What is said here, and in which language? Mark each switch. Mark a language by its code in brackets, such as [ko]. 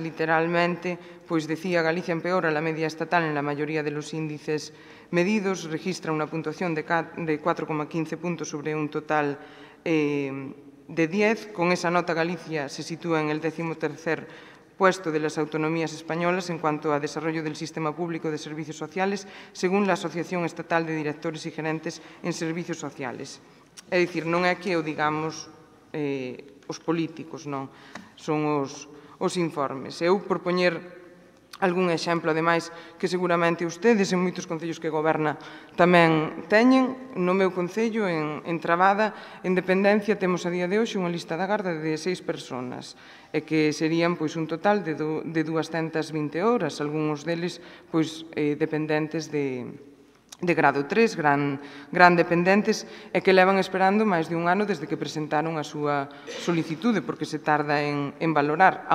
[es] Literalmente, pois decía: Galicia empeora la media estatal en la mayoría de los índices medidos, registra una puntuación de 4,15 puntos sobre un total de 10. Con esa nota, Galicia se sitúa en el 13º puesto de las autonomías españolas en cuanto a desarrollo del sistema público de servicios sociales, según la Asociación Estatal de Directores y Gerentes en Servicios Sociales. [gl] É dicir, non é que o digamos os políticos, non, son os informes. Eu, por poñer algún exemplo, ademais, que seguramente ustedes en moitos concellos que goberna tamén teñen, no meu concello, en Trabada, en dependencia, temos a día de hoxe unha lista da garda de 6 personas, e que serían pois un total de 220 horas, algúns deles pois dependentes de grado 3, gran dependentes, e que levan esperando máis de un ano desde que presentaron a súa solicitude, porque se tarda en valorar.